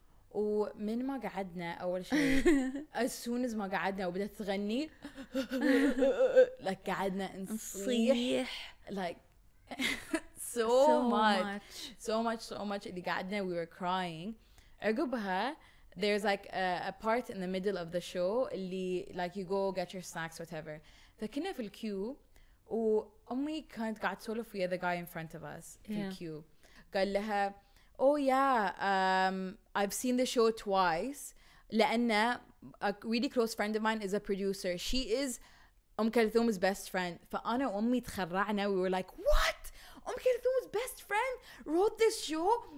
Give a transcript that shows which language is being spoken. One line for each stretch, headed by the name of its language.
Arabic: ومن ما قعدنا أول شيء
English: as soon as
Arabic: ما قعدنا وبدأت تغني like قعدنا نصيح
English: like so much
Arabic: اللي قعدنا
English: we were crying. عقبها there's like a part in the middle of the show اللي like you go get your snacks whatever.
Arabic: فكنا في الكيو وأمي كانت قاعدة تسولف ويا
English: the guy in front of us
Arabic: في الكيو. قال لها
English: oh yeah, I've seen the show twice. لأن a really close friend of mine is a producer. She is Kulthum's best friend.
Arabic: فأنا وأمي تخرعنا.
English: We were like, what? Kulthum's best friend wrote this show.